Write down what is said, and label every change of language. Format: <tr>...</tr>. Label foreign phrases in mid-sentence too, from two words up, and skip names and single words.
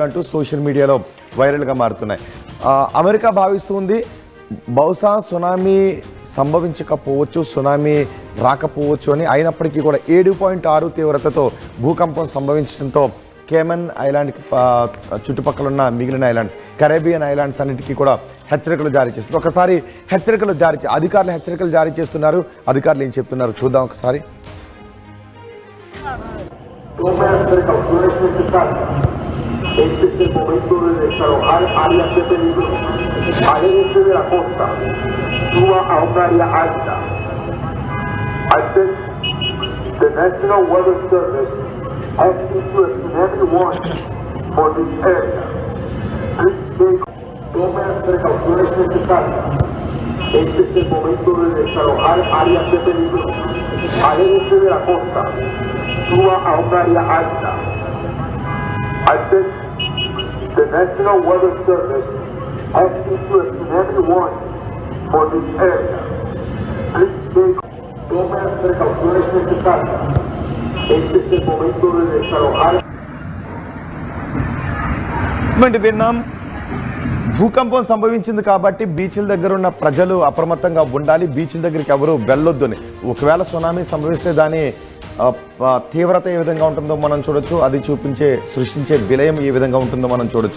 <te>అంటూ</te> <en>social mediaలో</en> <te>వైరల్గా మారుతున్నాయి అమెరికా భావిస్తుంది బహుశా సునామీ సంభవించకపోవచ్చు సునామీ రాకపోవచ్చు అని అయినప్పటికీ కూడా 7.6 తీవ్రతతో భూకంపం సంభవించడంతో కేమన్ ఐలాండ్కి చుట్టుపక్కల ఉన్న మిగిలిన ఐలాండ్స్ కరేబియన్ ఐలాండ్స్ అన్నిటికీ కూడా హెచ్చరికలు జారీ చేస్తున్నారు ఒకసారి అధికారులు హెచ్చరికలు జారీ చేస్తున్నారు అధికారులు ఏం చెప్తున్నారు చూద్దాం ఒకసారి</te> <es>Este es el momento de desalojar áreas de peligro. Aléjense de la costa. Suba a un área alta.</es> <en>I think the National Weather Service has issued a tsunami warning for this area.</en> <es>Please tomen precauciones necesarias. Este es el momento de desalojar áreas de peligro. Aléjense de la costa. Suba a un área alta.</es> <en>I think The National Weather Service has issued a tsunami warning for this area.</en> <es>Please tome las precauciones necesarias. Este es el momento de desalojar.</es> <te>విన్నాం. భూకంపం సంభవించింది కాబట్టి బీచ్ల దగ్గర ఉన్న ప్రజలు అప్రమత్తంగా ఉండాలి. బీచ్ల దగ్గరికి ఎవరు వెళ్ళొద్దని. ఒకవేళ సునామీ సంభవిస్తే దాని తీవ్రత ఏ విధంగా ఉంటుందో మనం చూడొచ్చు. అది సృష్టించే విలయం ఏ విధంగా ఉంటుందో మనం చూడొచ్చు.</te>